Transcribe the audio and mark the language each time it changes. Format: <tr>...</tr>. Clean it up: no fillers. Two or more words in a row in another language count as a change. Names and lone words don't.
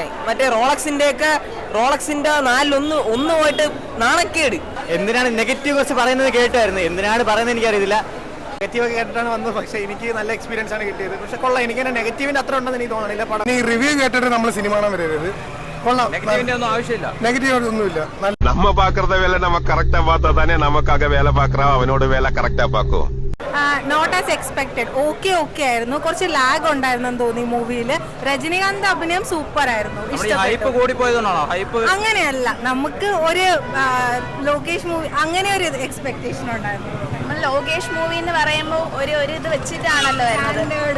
<ml>മറ്റേ റോളക്സിന്റെ ഒന്ന് പോയിട്ട് നാണക്കേട്. എന്തിനാണ് നെഗറ്റീവ് കുറച്ച് പറയുന്നത് കേട്ടായിരുന്നു, എന്തിനാണ് പറയുന്നത് എനിക്കറിയില്ല. നെഗറ്റീവ് ഒക്കെ കേട്ടിട്ടാണ് വന്നത്, പക്ഷേ എനിക്ക് നല്ല എക്സ്പീരിയൻസ് ആണ് കിട്ടിയത്. പക്ഷെ കൊള്ളാം, എനിക്ക് നെഗറ്റീവിന്റെ അത്ര ഉണ്ടെന്ന് എനിക്ക് തോന്നുന്നില്ല. പടം ഈ റിവ്യൂ കേട്ടിട്ട് നമ്മൾ സിനിമ കാണാൻ വരരുത്. കൊള്ളാം, നെഗറ്റീവിന്റെ ഒന്നും ആവശ്യമില്ല. നെഗറ്റീവ് ഒന്നുമില്ല.</ml> <ta>நம்ம பாக்குறத வேலை நம்ம கரெக்டா பார்த்தா தானே நமக்காக வேலை பாக்குறோம், அவனோட வேலை கரெக்டா பாக்கும்.</ta> <en>not as expected.</en> <ml>ഓക്കെ ആയിരുന്നു. കുറച്ച് ലാഗ് ഉണ്ടായിരുന്നു തോന്നി മൂവിയിൽ. രജനീകാന്ത് അഭിനയം സൂപ്പർ ആയിരുന്നു. അങ്ങനെയല്ല, നമുക്ക് ഒരു ലോകേഷ് മൂവി അങ്ങനെ ഒരു എക്സ്പെക്ടേഷൻ ഉണ്ടായിരുന്നു. നമ്മൾ ലോകേഷ് മൂവി എന്ന് പറയുമ്പോൾ ഒരു ഇത് വെച്ചിട്ടാണല്ലോ വരുന്നത്.</ml>